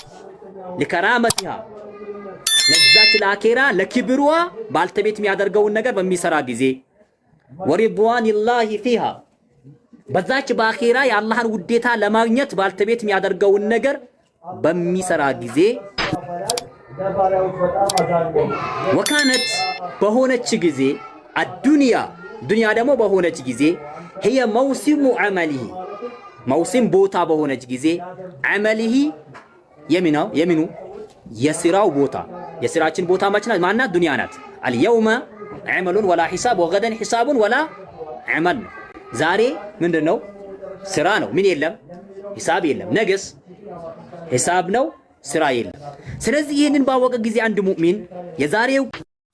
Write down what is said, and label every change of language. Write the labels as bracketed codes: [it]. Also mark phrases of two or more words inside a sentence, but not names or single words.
[am] ሊከራመቲሃ ለዛች ለአኺራ ለክብሯ ባልተቤት የሚያደርገውን ነገር በሚሰራ ጊዜ [ar] ورضوان الله فيها [am] በዛች በአኺራ የአላህን ውዴታ ለማግኘት ባልተቤት የሚያደርገውን ነገር በሚሰራ ጊዜ ወካነት በሆነች ጊዜ አዱንያ ዱንያ ደግሞ በሆነች ጊዜ [ar] هي موسم عمله [am] موسم ቦታ በሆነች ጊዜ عمله የሚኑ የስራው ቦታ የስራችን ቦታ ማናት ዱንያ ናት። [ar] اليوم عمل ولا حساب وغدا حساب ولا عمل [am] ዛሬ ምንድነው ስራ ነው ምን የለም ሂሳብ የለም ነገስ ሂሳብ ነው ስራ የለም። ስለዚህ ይህንን ባወቀ ጊዜ አንድ ሙእሚን የዛሬው